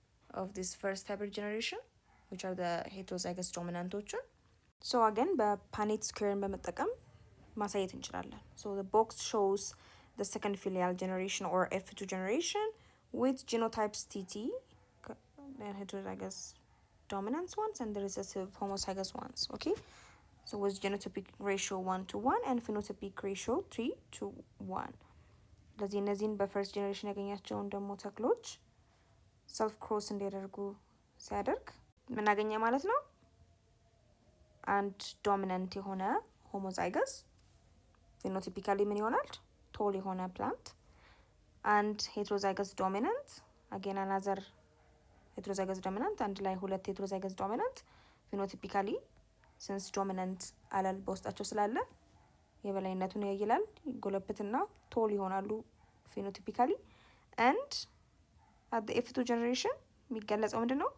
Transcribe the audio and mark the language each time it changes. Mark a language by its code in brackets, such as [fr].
[en] of this first hybrid generation which are the heterozygous dominantoችን so again [am] በፓኔት ስኩዌርን በመጠቀም ማሳየት እንችላለን። [en] so the box shows the second filial generation or F2 generation with genotypes TT and heterozygous dominant ones and the recessive homozygous ones. Okay, so with genotypic ratio 1:1 and phenotypic ratio 3:1. [am] ለዚህ እነዚህን በፈርስት ጀነሬሽን ያገኛቸውን ደግሞ ተክሎች ሰልፍ ክሮስ እንዲያደርጉ ሲያደርግ ምን አገኘ ማለት ነው? አንድ ዶሚናንት የሆነ ሆሞዛይገስ ፊኖቲፒካሊ ምን ይሆናል? ቶል የሆነ ፕላንት። አንድ ሄትሮዛይገስ ዶሚናንት አጌን አናዘር ሄትሮዛይገስ ዶሚናንት፣ አንድ ላይ ሁለት ሄትሮዛይገስ ዶሚናንት ፊኖቲፒካሊ ሲንስ ዶሚናንት አለል በውስጣቸው ስላለ የበላይነቱን ያይላል፣ ይጎለብትና ቶል ይሆናሉ ፊኖቲፒካሊ። [en] and at the F2 generation [am] የሚገለጸው ምንድነው?